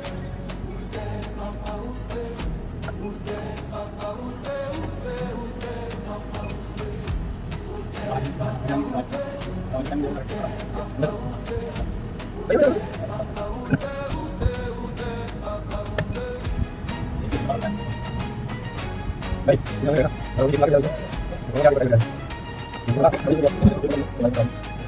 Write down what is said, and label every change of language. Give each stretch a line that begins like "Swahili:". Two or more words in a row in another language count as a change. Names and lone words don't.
French: Où t'es papa, où t'es? Où t'es papa, où t'es? Où t'es? Où t'es papa, où t'es? Où t'es papa, où t'es? Où t'es papa, où t'es? Où t'es papa, où t'es? Où t'es? Où t'es papa, où t'es?
Indonesian: Baik, ya, ya. Kalau kita lagi lagi. Kalau kita lagi lagi.